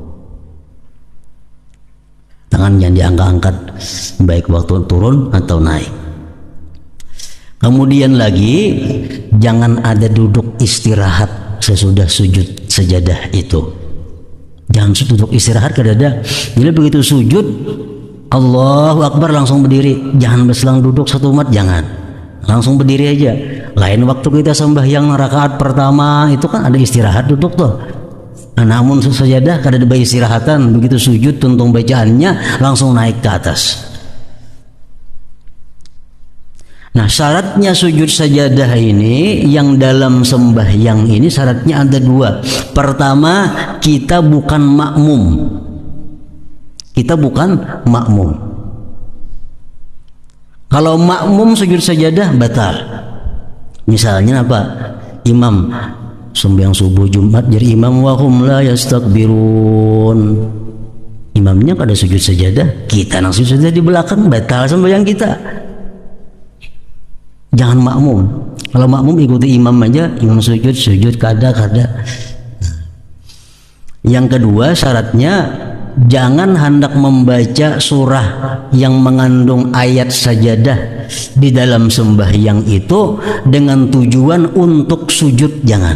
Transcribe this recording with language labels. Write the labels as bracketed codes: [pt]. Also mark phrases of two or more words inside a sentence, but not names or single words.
[id] Tangan jangan diangkat-angkat baik waktu turun atau naik. Kemudian lagi jangan ada duduk istirahat sesudah sujud sajadah itu. Jangan duduk istirahat kadada. Jadi begitu sujud [ar] Allahu Akbar [id] langsung berdiri, jangan berselang duduk 1 menit, jangan. Langsung berdiri aja. Lain waktu kita sembahyang rakaat pertama itu kan ada istirahat duduk tuh. Nah, namun sajadah kada ada istirahatan, begitu sujud tuntung bacaannya langsung naik ke atas. Nah, syaratnya sujud sajadah ini yang dalam sembahyang ini syaratnya ada 2. Pertama, kita bukan makmum. Kita bukan makmum. Kalau makmum sujud sajadah batal. Misalnya apa? imam sembahyang subuh Jumat jadi imam [ar] wa hum la yastakbirun. [id] Imamnya kada sujud sajadah, kita nang sujud sajadah di belakang, batal sembahyang kita. Jangan makmum. Kalau makmum ikuti imam aja, imam sujud kada. Yang kedua syaratnya jangan hendak membaca surah yang mengandung ayat sajadah di dalam sembahyang itu dengan tujuan untuk sujud, jangan.